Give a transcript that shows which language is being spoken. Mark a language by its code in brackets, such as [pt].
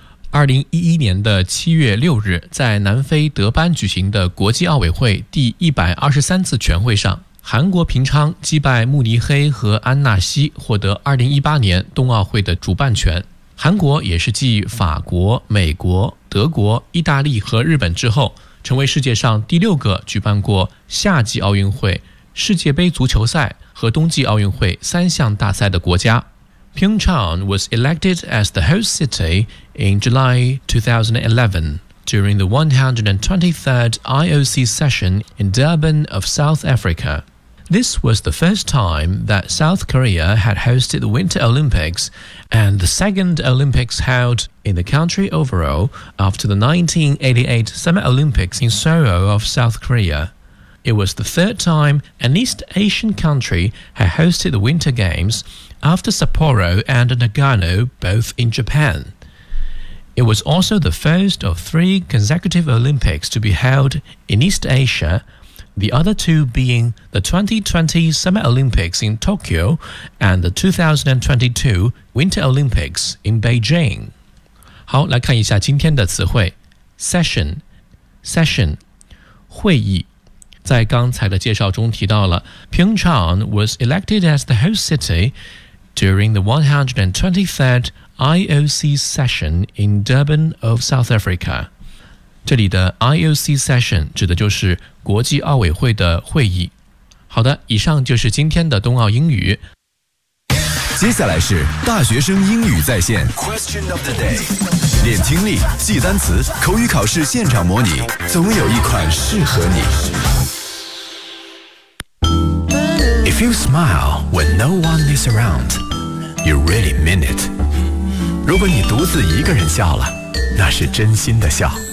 [zh] 2011年的7月6日在南非德班举行的国际奥委会第123次全会上，韩国平昌击败慕尼黑和安纳西，获得2018年冬奥会的主办权。韩国也是继法国、美国、德国、意大利和日本之后，成为世界上第六个举办过夏季奥运会、世界杯足球赛和冬季奥运会三项大赛的国家。 [en] Pyeongchang was elected as the host city in July 2011. During the 123rd IOC session in Durban of South Africa. This was the first time that South Korea had hosted the Winter Olympics and the second Olympics held in the country overall after the 1988 Summer Olympics in Seoul of South Korea. It was the third time an East Asian country had hosted the Winter Games after Sapporo and Nagano both in Japan. It was also the first of three consecutive Olympics to be held in East Asia, the other two being the 2020 Summer Olympics in Tokyo and the 2022 Winter Olympics in Beijing. [zh] 好，来看一下今天的词汇。 Session, 会议。在刚才的介绍中提到了 [en] Pyeongchang was elected as the host city during the 123rd IOC session in Durban of South Africa. [zh] 这里的 IOC session 指的就是国际奥委会的会议。好的，以上就是今天的冬奥英语。接下来是大学生英语在线 [en] Question of the day， [zh] 练听力、记单词、口语考试现场模拟，总有一款适合你。 [en] If you smile when no one is around, you really mean it. [zh] 如果你独自一个人笑了，那是真心的笑。